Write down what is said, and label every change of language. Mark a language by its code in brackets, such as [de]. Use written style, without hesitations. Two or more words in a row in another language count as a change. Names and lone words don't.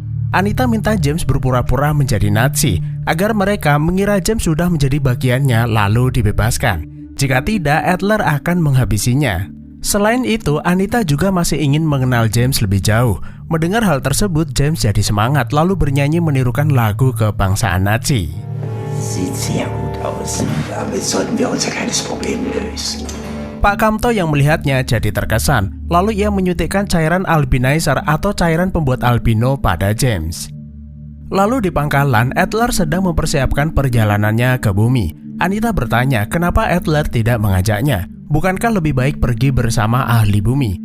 [id] Anita minta James berpura-pura menjadi Nazi, agar mereka mengira James sudah menjadi bagiannya lalu dibebaskan. Jika tidak, Adler akan menghabisinya. Selain itu, Anita juga masih ingin mengenal James lebih jauh. Mendengar hal tersebut, James jadi semangat lalu bernyanyi menirukan lagu kebangsaan Nazi. [de] Sieht sehr gut aus. Damit sollten wir unser kleines Problem lösen. [id] Pak Kamto yang melihatnya jadi terkesan, lalu ia menyuntikkan cairan albinizer atau cairan pembuat albino pada James. Lalu di pangkalan, Adler sedang mempersiapkan perjalanannya ke bumi. Anita bertanya kenapa Adler tidak mengajaknya. Bukankah lebih baik pergi bersama ahli bumi?